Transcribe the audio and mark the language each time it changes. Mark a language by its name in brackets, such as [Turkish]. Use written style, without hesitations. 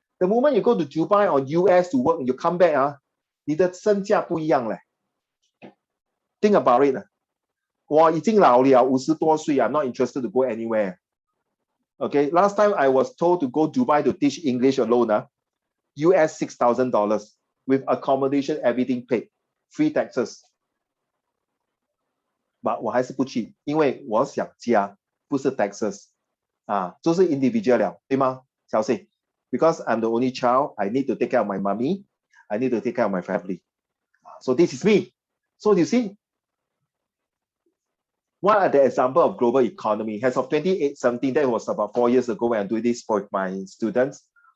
[English] The moment you go to Dubai or US to work and you come back, [Chinese] 你的身价不一样嘞。 [English] Think about it. [Chinese] 我已经老了，50多岁 [English] I'm not interested to go anywhere. Okay, last time I was told to go Dubai to teach English alone, US $6,000 with accommodation, everything paid, free taxes. But [Chinese] 我还是不去，因为我想家，不是 taxes 就是 individual 了，对吗？ [English] 小C, because I'm the only child, I need to take care of my mommy, I need to take care of my family. So this is me. So you see, what are the example of global economy? As of 2017, that was about 4 years ago when I do this for my students.